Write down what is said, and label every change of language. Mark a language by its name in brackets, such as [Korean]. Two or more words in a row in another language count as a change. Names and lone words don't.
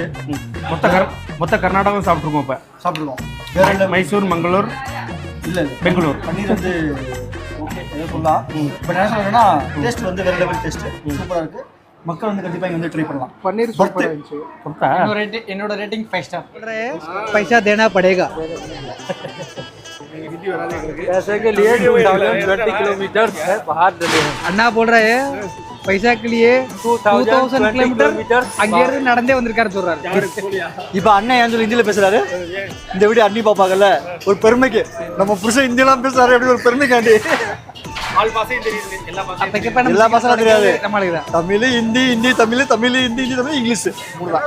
[Tamil] மொத்த கர்நாடகம் சாப்பிட்ருக்கோம். இப்போ சாப்பிட்ருக்கோம். வேற இல்லை மைசூர், மங்களூர், இல்லை பெங்களூர். பன்னீர் வந்து ஓகே ஏதோ சொல்லலாம். பட் என்ன சொல்கிறேன்னா டேஸ்ட் வந்து வேறு லெவல் டேஸ்ட்டு சூப்பராக இருக்குது. மக்கள் வந்து கண்டிப்பாக இங்கே வந்து ட்ரை பண்ணலாம். பன்னீர் சூப்பராக இருந்துச்சு. என்னோட ரேட்டிங் 5 ஸ்டார். [Hindi] पैसा देना पड़ेगा. पैसे के लिए 2020 किलोमीटर है बाहर चले हैं. अन्ना बोल रहे हैं पैसा के लिए 2000 किलोमीटर [Tamil] அங்கே இருந்து நடந்தே வந்திருக்காரு சொல்றாரு. இப்போ அண்ணன் ஏன் சொல்லி ஹிந்தியில் பேசுறாரு? இந்த வீடியோ அண்ணி பார்ப்பாங்கல்ல, ஒரு பெருமைக்கு நம்ம புருஷன் ஹிந்தியெல்லாம் பேசுறாரு அப்படி ஒரு பெருமைக்காண்டி. எல்லா பாஷையும் தெரியாது. தமிழ், ஹிந்தி, ஹிந்தி தமிழ், தமிழ் ஹிந்தி, ஹிந்தி தமிழ், இங்கிலீஷ் 3 தான்.